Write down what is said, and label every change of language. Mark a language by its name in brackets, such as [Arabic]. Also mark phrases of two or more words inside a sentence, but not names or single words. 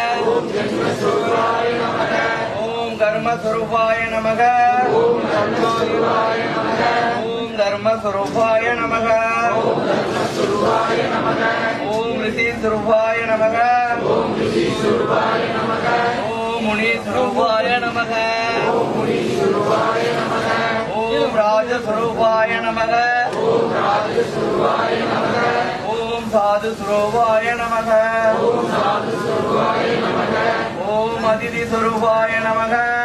[Sanskrit] ओम कर्म स्वरूपाय नमः। ओम धर्म स्वरूपाय नमः। ओम ऋषि स्वरूपाय नमः। नमः ॐ राजस्वरूपाय नमः ॐ साधु स्वरूपाय नमः ॐ अतिथि स्वरूपाय नमः ஓம் அதிதி ஸ்வரூபாய நமக